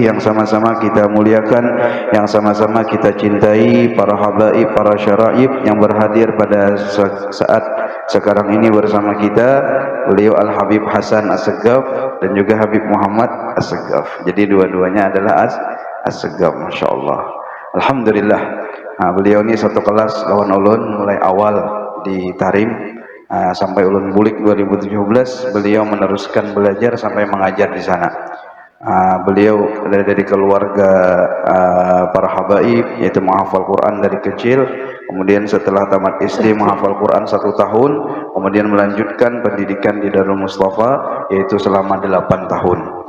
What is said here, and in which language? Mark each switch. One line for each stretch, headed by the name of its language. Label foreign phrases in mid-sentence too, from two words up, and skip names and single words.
Indonesian: Yang sama-sama kita muliakan, yang sama-sama kita cintai para habaib, para syaraib yang berhadir pada saat sekarang ini bersama kita. Beliau Al-Habib Hasan As-Segaf dan juga Habib Muhammad As-Segaf. Jadi dua-duanya adalah As-Segaf,
Arabic: ما شاء الله.
Indonesian: Alhamdulillah.
Banjar: Beliau ini satu kelas lawan ulun mulai awal di Tarim. Sampai ulun bulik 2017 beliau meneruskan belajar sampai mengajar di sana.
Indonesian: Beliau dari keluarga para habaib, yaitu menghafal Quran dari kecil. Kemudian setelah tamat SD menghafal Quran 1 tahun, kemudian melanjutkan pendidikan di Darul Mustafa yaitu selama 8 tahun.